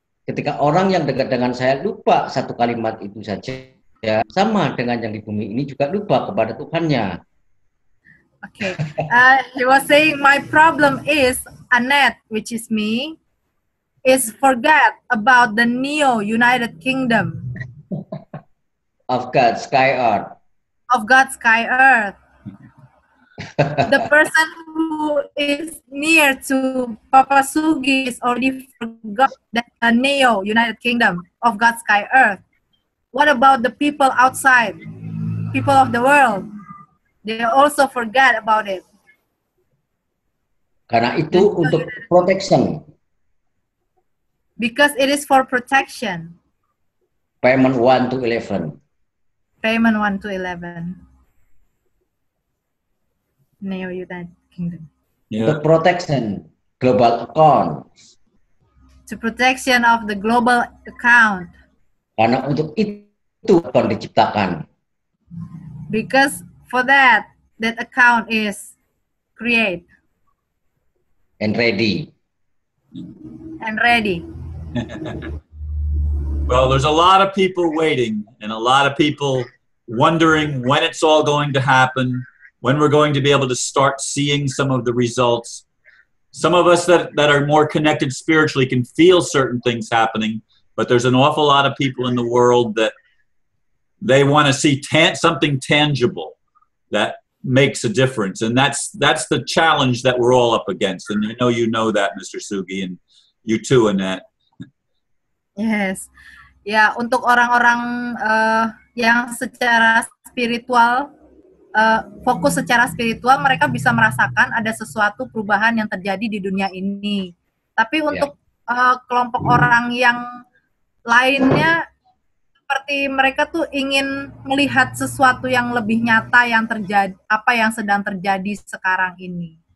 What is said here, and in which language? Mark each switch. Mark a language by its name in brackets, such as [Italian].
[Indonesian] Ketika orang yang dekat dengan saya lupa satu kalimat itu saja, ya, sama dengan yang di bumi ini juga lupa kepada Tuhannya. [English] Okay. He was saying my problem is Annette, which is me, is forget about the Neo United Kingdom Of God's Sky Earth. Of God's Sky Earth. The person who is near to Papa Sugi is already forgot that Neo, United Kingdom of God, Sky, Earth. What about the people outside, people of the world? They also forget about it. [Indonesian] Karena itu untuk protection. [English] Because it is for protection. Payment 1 to 11. Payment 1 to 11. Neo United Kingdom. The protection global account. To protection of the global account. [Indonesian] Karena untuk itu akan diciptakan. [English] Because for that account is create. And ready. And ready. Well, there's a lot of people waiting and a lot of people wondering when it's all going to happen, when we're going to be able to start seeing some of the results. Some of us that are more connected spiritually can feel certain things happening, but there's an awful lot of people in the world that they want to see something tangible that makes a difference. And that's the challenge that we're all up against. And I know you know that, Mr. Sugi, and you too, Annette. Yes. [Indonesian] Ya, untuk orang-orang yang secara spiritual, fokus secara spiritual, mereka bisa merasakan ada sesuatu perubahan yang terjadi di dunia ini. Tapi untuk kelompok orang yang lainnya, seperti mereka tuh ingin melihat sesuatu yang lebih nyata yang terjadi, apa yang sedang terjadi sekarang ini.